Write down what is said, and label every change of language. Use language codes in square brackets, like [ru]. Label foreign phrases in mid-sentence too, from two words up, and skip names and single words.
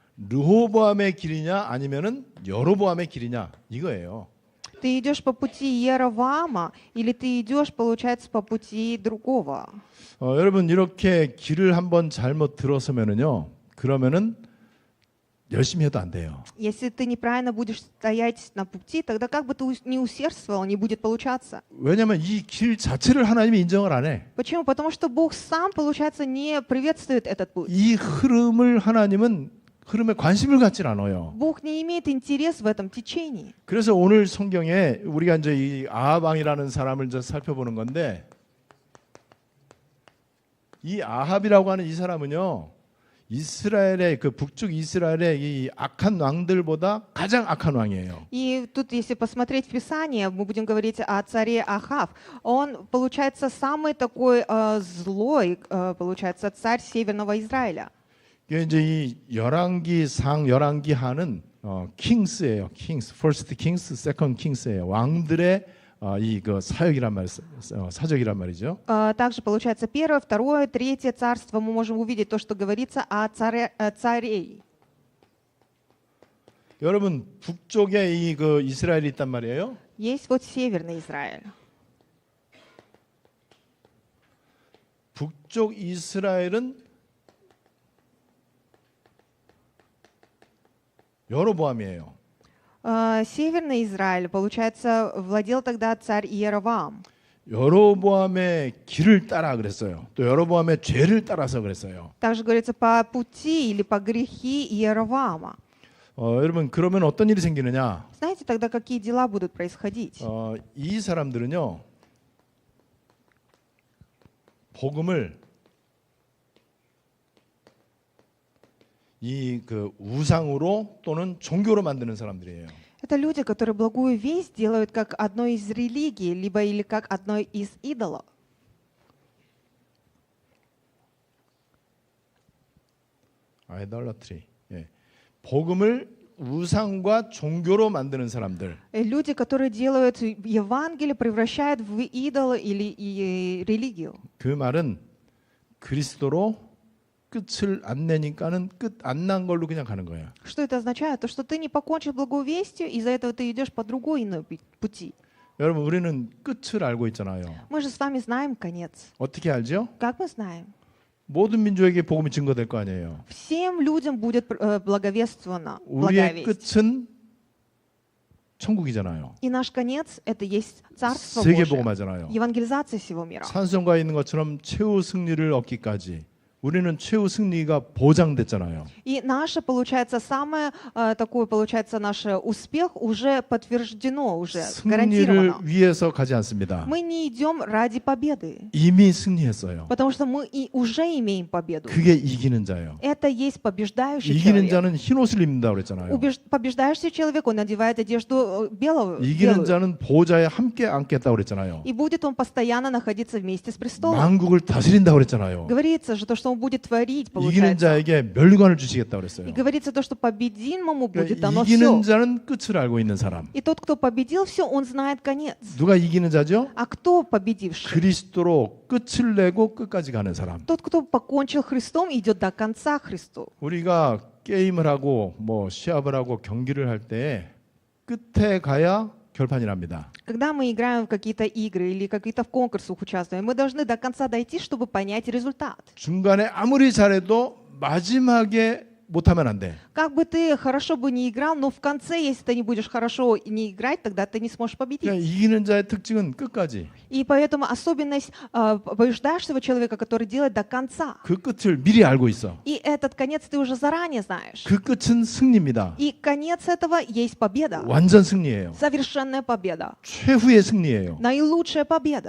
[ko] 르호보암의 길이냐 아니면은 여로보암의 길이냐 이거예요. [ru] Ты идешь по пути Иеровоама, или ты идешь, получается, по пути другого? [ko] 여러분 이렇게 길을 한번 잘못 들어서면은요. 그러면은 열심히 해도 안 돼요. [ru] Если ты неправильно будешь стоять на пути, тогда как бы ты не усердствовал, не будет получаться. [ko] 왜냐하면 이 길 자체를 하나님이 인정을 안 해. [ru] Почему? Потому что Бог сам, получается, не приветствует этот путь. [ko] 이 흐름을 하나님은 흐름에 관심을 갖질 않아요. [ru] Бог не имеет интерес в этом течении. [ko] 그래서 오늘 성경에 우리가 이제 이 아합 왕이라는 사람을 이제 살펴보는 건데 이 아합이라고 하는 이 사람은요. 이스라엘의 그 북쪽 이스라엘의 이 악한 왕들보다 가장 악한 왕이에요. [ru] И тут, если посмотреть в Писание, мы будем говорить о царе Ахав. Он, получается, самый такой злой, получается, царь Северного Израиля. [ko] 이게 이제 이 열왕기 하는 킹스예요. 킹스, [en] first kings, second kings예요. [ko] 왕들의 이 그 사역이란 말, 사적이란 말이죠. [ru] Также, получается, первое, второе, третье царство. Мы можем увидеть то, что говорится о царей. [ko] 여러분 북쪽에 이 그 이스라엘이 있단 말이에요. [ru] Есть вот Северный Израиль. [ko] 북쪽 이스라엘은 여로보암이에요. [ru] Северный Израиль, получается, владел тогда царь Иеровоам. [ko] 여로보암의 길을 따라 그랬어요. 또 여로보암의 죄를 따라서 그랬어요. [ru] Также говорится по пути или по грехи Иеровоама. [ko] 여러분 그러면 어떤 일이 생기느냐? [ru] Знаете, тогда какие дела будут происходить? [ko] 이 사람들은요. 복음을 이 그 우상으로 또는 종교로 만드는 사람들이에요. [ru] Это люди, которые благую весть делают как одной из религий, либо или как одной из идолов. idolatry. [ko] 예. 복음을 우상과 종교로 만드는 사람들. [ru] Люди, которые делают Евангелие, превращают в идола или религию. [ko] 그 말은 그리스도로 끝을 안 내니까는 끝 안 난 걸로 그냥 가는 거야. [ru] Что это означает? То, что ты не покончил благую вестью, из-за этого ты идешь по другой иной пути. [ko] 여러분 우리는 끝을 알고 있잖아요. [ru] Мы же с вами знаем конец. [ko] 어떻게 알죠? [ru] Как мы знаем? [ko] 모든 민족에게 복음이 증거될 거 아니에요. [ru] Всем людям будет благовествована благая [ko] 우리의 [ru] весть. [ko] 끝은 천국이잖아요. [ru] И наш конец — это есть Царство [ko] 세계 [ru] Божие, [ko] 복음하잖아요. [ru] евангелизация всего мира. [ko] 산성과에 있는 것처럼 최후 승리를 얻기까지 우리는 최후 승리가 보장됐잖아요. [ru] И наше, получается, самое такое, получается, наш успех уже подтверждено, уже [ko] 승리를 [ru] гарантировано. [ko] 위해서 가지 않습니다. [ru] Мы не идем ради победы, [ko] 이미 승리했어요. [ru] потому что мы и уже имеем победу. [ko] 그게 이기는 자예요. [ru] Это есть побеждающий [ko] 이기는 [ru] человек. [ko] 자는 흰 옷을 입는다고 그랬잖아요. [ru] Побеждающий человек, он надевает одежду белую, [ko] 이기는 [ru] белую. [ko] 자는 보좌에 함께 앉겠다고 그랬잖아요. [ru] И будет он постоянно находиться вместе с престолом. [ko] 만국을 다스린다고 그랬잖아요. [ru] Говорится же то, что он будет творить, [ko] 이기는 [ru] получается. [ko] 자에게 멸관을 주시겠다고 그랬어요. [ru] И говорится то, что победимому будет [ko] 그러니까 [ru] дано [ko] 이기는 [ru] все. [ko] 자는 끝을 알고 있는 사람. [ru] И тот, кто победил все, он знает конец. [ko] 누가 이기는 자죠? [ru] А кто победивший? [ko] 그리스도로 끝을 내고 끝까지 가는 사람. [ru] Тот, кто покончил Христом, идет до конца Христу. [ko] 우리가 게임을 하고 뭐 시합을 하고 경기를 할 때 끝에 가야 결판이 납니다. [ru] Когда мы играем в какие-то игры или какие-то в конкурсах участвуем, мы должны до конца дойти, чтобы понять результат. [ko] 중간에 아무리 잘해도 마지막에 못하면 안 돼. [ru] Как бы ты хорошо бы не играл, но в конце, если ты не будешь хорошо не играть, тогда ты не сможешь [ko] 그러니까 [ru] победить. [ko] 이기는 자의 특징은 끝까지 [ru] И поэтому особенность побеждающего человека, который делает до конца. [ko] 그 끝을 미리 알고 있어. [ru] И этот конец ты уже заранее знаешь. [ko] 그 끝은 승리입니다. [ru] И конец этого есть победа. [ko] 완전 승리예요. [ru] Совершенная победа. [ko] 최후의 승리예요. [ru] Наилучшая победа.